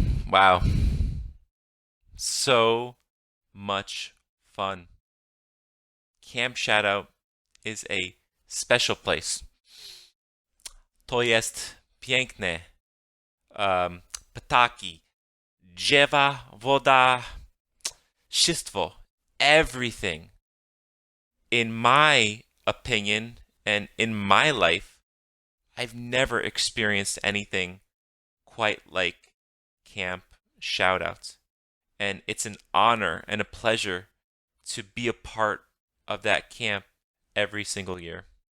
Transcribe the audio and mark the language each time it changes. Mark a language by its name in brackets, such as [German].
[English] Wow. So much fun. Camp Shoutout is a special place. [Polish] To jest piękne. Ptaki, drzewa, woda, wszystko, everything. [English] In my opinion and in my life, I've never experienced anything quite like Camp Shoutout. And it's an honor and a pleasure to be a part of that camp every single year.